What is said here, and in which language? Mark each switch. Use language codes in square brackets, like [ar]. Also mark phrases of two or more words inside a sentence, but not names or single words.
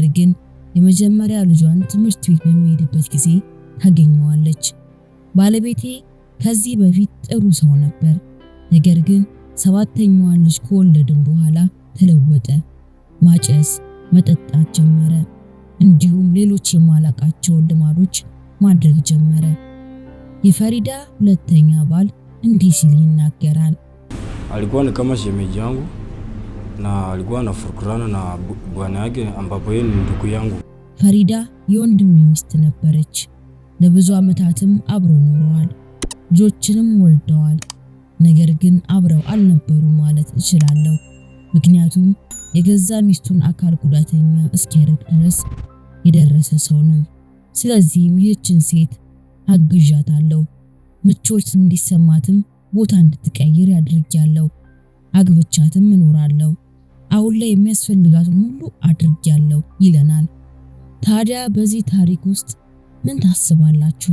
[am] ግን የመጀመሪያ ልጇን ትምህርት ቤት በሚሄድበት ጊዜ ታገኘዋለች። ባለቤቴ ከዚህ በፊት ጥሩ ሰው ነበር። ነገር ግን ሰባተኛዋን ልጅ ከወለድን በኋላ ተለወጠ። ማጨስ፣ መጠጣት ጀመረ። እንዲሁም ሌሎች የማላቃቸውን ልማዶች ማድረግ ጀመረ። የፈሪዳ ሁለተኛ ባል እንዲህ ሲል ይናገራል። [sw] alikuwa ni kama shemeji yangu na alikuwa anafurukana na bwana yake ambapo yeye ni ndugu yangu. [am] ፈሪዳ የወንድሜ ሚስት ነበረች። ለብዙ ዓመታትም አብረው ኖረዋል። ልጆችንም ወልደዋል። ነገር ግን አብረው አልነበሩ ማለት እችላለሁ። ምክንያቱም የገዛ ሚስቱን አካል ጉዳተኛ እስኪያደርግ ድረስ የደረሰ ሰው ነው። ስለዚህም ይህችን ሴት አግዣታለሁ። ምቾት እንዲሰማትም ቦታ እንድትቀይር ያድርጋለሁ። አግብቻትም እኖራለሁ። አሁን ላይ የሚያስፈልጋትን ሁሉ አድርጋለሁ ይለናል። ታዲያ በዚህ ታሪክ ውስጥ ምን ታስባላችሁ?